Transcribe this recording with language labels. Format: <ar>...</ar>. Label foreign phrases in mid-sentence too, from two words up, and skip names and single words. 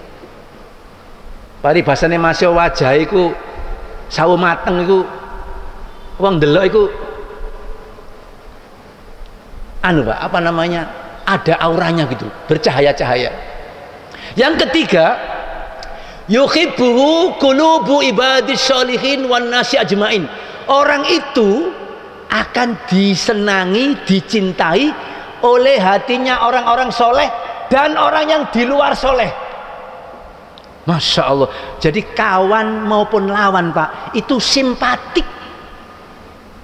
<id>Paribasane masih wajah itu sawo mateng itu</id> <jv>wong delok</jv> <id>itu anu Pak, apa namanya, ada auranya gitu, bercahaya-cahaya. Yang ketiga,</id> <ar>yuhibbuhu qulubu ibadis sholihin wan nasi ajmain.</ar> <id>Orang itu akan disenangi, dicintai oleh hatinya orang-orang soleh dan orang yang di luar soleh.</id> <ar>Masya Allah.</ar> <id>Jadi kawan maupun lawan Pak, itu simpatik.</id>